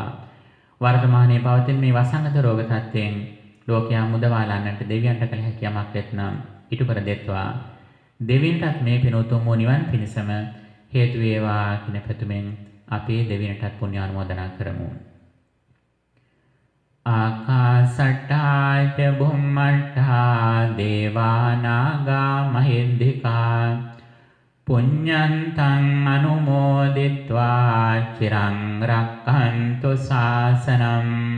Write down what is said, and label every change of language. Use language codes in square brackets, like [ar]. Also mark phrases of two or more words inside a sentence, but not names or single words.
[si] වර්තමානයේ පවතින මේ වසංගත රෝග තත්ත්වයෙන් ලෝකයා මුදවාලන්නට දෙවියන්ට කළ හැකි යමක් ඇතනම් ඉටු කර දෙත්වා. දෙවියන්ටත් මේ පින උතුම් වූ නිවන් පිණසම හේතු වේවා කියන පැතුමෙන් අපේ දෙවියන්ටත් පුණ්‍ය අනුමෝදනා කරමු. [pi] ආකාසට්ටා ච බුම්මට්ටා දේවා නාග මහින්దికා පුඤ්ඤන්තං අනුමෝදිත්වා චිරං රක්ඛන්තු ශාසනං.